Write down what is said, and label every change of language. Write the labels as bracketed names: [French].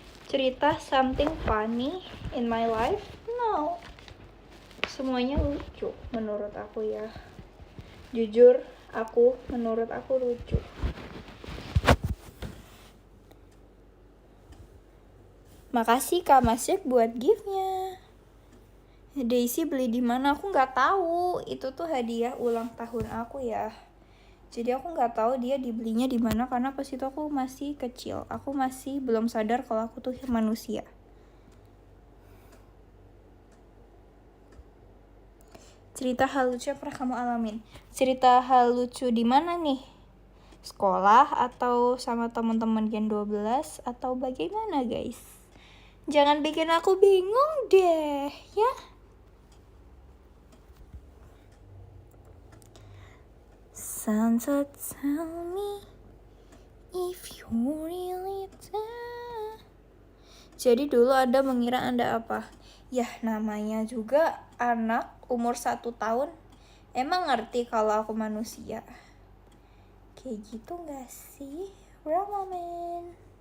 [Indonesian] Cerita [English] something funny in my life? No. [Indonesian] Semuanya lucu menurut aku ya. Jujur, menurut aku lucu. Makasih Kak Masyik buat gift-nya. Daisy beli di mana? Aku nggak tahu. Itu tuh hadiah ulang tahun aku ya. Jadi aku nggak tahu dia dibelinya di mana karena pas itu aku masih kecil. Aku masih belum sadar kalau aku tuh manusia. Cerita hal lucu yang pernah kamu alamin. Cerita hal lucu di mana nih? Sekolah atau sama teman-teman Gen 12 atau bagaimana guys? Jangan bikin aku bingung deh, ya. [English] Santa tell me if you really there. [Indonesian] Jadi dulu ada mengira Anda apa? Ya namanya juga anak umur 1 tahun. Emang ngerti kalau aku manusia. Kayak gitu gak sih? Moment.